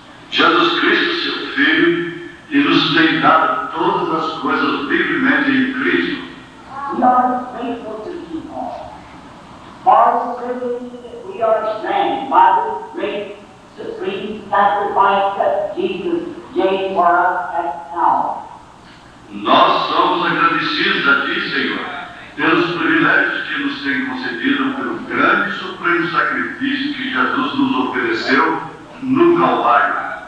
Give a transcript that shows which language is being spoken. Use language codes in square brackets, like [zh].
[pt] Jesus Cristo, seu Filho, e nos tem dado todas as coisas livremente em Cristo. [en] We are faithful to you, for the privilege that we are granted by this great supreme sacrifice that Jesus gave for us at Calvary. [pt] Nós somos agradecidos a Ti, Senhor, pelos privilégios que nos tem concedido pelo grande e supremo sacrifício que Jesus nos ofereceu no Calvário.